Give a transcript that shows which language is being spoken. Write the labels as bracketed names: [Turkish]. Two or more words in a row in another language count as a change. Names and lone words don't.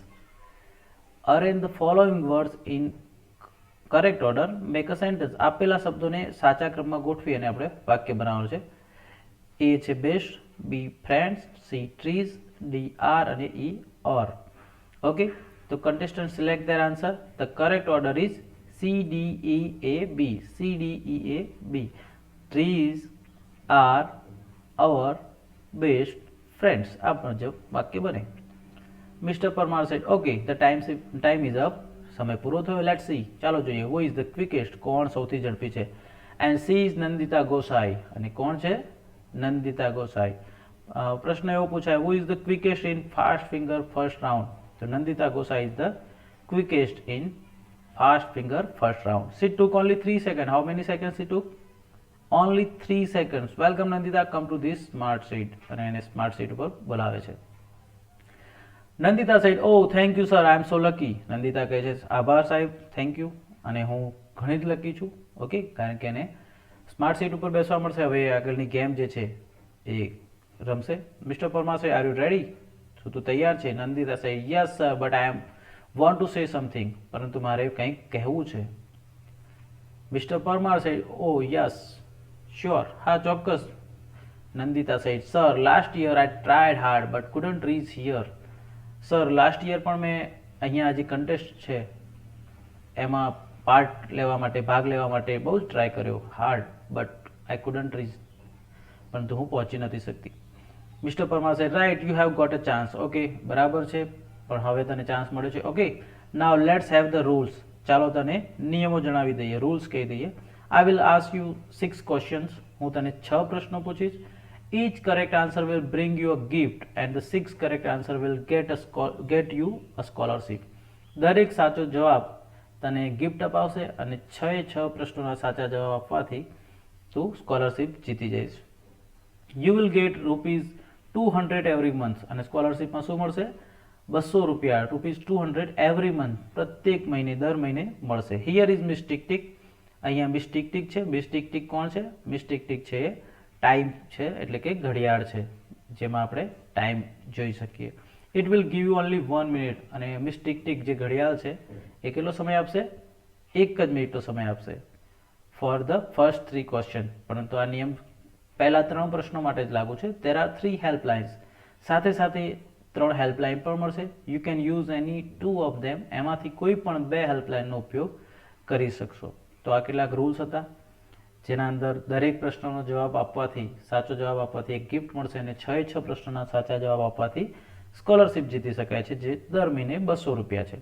[English] Arrange the following words in correct order, make a sentence. [Gujarati] આપેલા શબ્દોને સાચા ક્રમમાં ગોઠવી અને આપણે વાક્ય બનાવવાનું છે. [English] A છે best, B friends, C trees, D are અને E our. [Gujarati] ઓકે. [English] તો contestant select their answer. The correct order is C D E A B. C D E A B. Trees are our best friends. [Gujarati] આપણો જો વાક્ય બને. [English] મિસ્ટર પરમાર said okay the time is up. [Gujarati] સમય પૂરો થયો. [English] Let's see. [Gujarati] ચાલો જોઈએ. [English] who is the quickest? [Gujarati] કોણ સૌથી ઝડપી છે? [English] and she is નંદિતા ગોસાઈ. [Gujarati] અને કોણ છે? [English] નંદિતા ગોસાઈ. [Gujarati] પ્રશ્ન એવો પૂછાય [English] who is the quickest in fast finger first round? So Nandita Gosai is the quickest in fast finger first round. She took only 3 seconds. How many seconds she took? Only 3 seconds. Welcome Nandita, come to this smart seat. [Gujarati] અને એને [English] smart seat [Gujarati] ઉપર બોલાવે છે. [English] નંદિતા said, oh thank you sir, I am so lucky. [Gujarati] નંદિતા કહે છે આભાર સાહેબ, [English] thank you, [Gujarati] અને હું ઘણી જ લકી છું. ઓકે, કારણ કે એને [English] smart seat [Gujarati] ઉપર બેસવા મળશે. હવે આગળની ગેમ જે છે એ રમશે. [English] મિસ્ટર પરમાર said, are you ready? [Gujarati] શું તું તૈયાર છે? [English] નંદિતા say yes sir but I am want to say something. [Gujarati] પરંતુ મારે કંઈક કહેવું છે. [English] Mister પરમાર say oh yes sure, [Gujarati] હા ચોક્કસ. [English] નંદિતા say sir last year I tried hard but couldn't reach here. sir last year [Gujarati] પણ મેં અહીંયા જે કન્ટેસ્ટ છે એમાં પાર્ટ લેવા માટે, ભાગ લેવા માટે બહુ જ ટ્રાય કર્યો, હાર્ડ, [English] but I couldn't reach, [Gujarati] પરંતુ હું પહોંચી નથી શકતી. [English] મિસ્ટર પરમાર said right you have got a chance. [Gujarati] ઓકે, બરાબર છે, પણ હવે તને ચાન્સ મળ્યો છે. ઓકે, [English] now let's have the rules. [Gujarati] ચાલો તને નિયમો જણાવી દઈએ, રૂલ્સ કહી દઈએ. [English] I will ask you 6 questions. [Gujarati] હું તને 6 પ્રશ્નો પૂછીશ. [English] each correct answer will bring you a gift and the 6 correct answer will get you a scholarship. [Gujarati] દરેક સાચો જવાબ તને ગિફ્ટ અપાવશે અને 6 પ્રશ્નોના સાચા જવાબ આપવાથી તું સ્કોલરશિપ જીતી જઈશ. [English] You will get ₹200 every month. [Gujarati] અને સ્કોલરશિપમાં શું મળશે? 200 રૂપિયા, ₹200 [English] every month, [Gujarati] પ્રત્યેક મહિને, દર મહિને મળશે. [English] Here is Miss Tick Tick. [Gujarati] અહીંયા મિસ ટિક ટિક છે. મિસ ટિક ટિક કોણ છે? મિસ ટિક ટિક છે ટાઈમ છે, એટલે કે ઘડિયાળ છે જેમાં આપણે ટાઈમ જોઈ શકીએ. [English] It will give you only 1 minute. [Gujarati] અને મિસ ટિક ટિક જે ઘડિયાળ છે એ કેટલો સમય આપશે? 1 જ મિનિટનો સમય આપશે [English] for the first 3 question. [Gujarati] પરંતુ આ નિયમ પહેલા 3 પ્રશ્નો માટે જ લાગુ છે. [English] there are 3 helplines. [Gujarati] સાથે સાથે 3 હેલ્પલાઇન પણ મળશે. [English] You can use any 2 of them. [Gujarati] એમાંથી કોઈ પણ 2 હેલ્પલાઇનનો ઉપયોગ કરી શકશો. તો આ કેટલાક રૂલ્સ હતા જેના અંદર દરેક પ્રશ્નનો જવાબ આપવાથી, સાચો જવાબ આપવાથી એક ગિફ્ટ મળશે અને 6 પ્રશ્નોના સાચા જવાબ આપવાથી સ્કોલરશિપ જીતી શકાય છે, જે દર મહિને 200 રૂપિયા છે.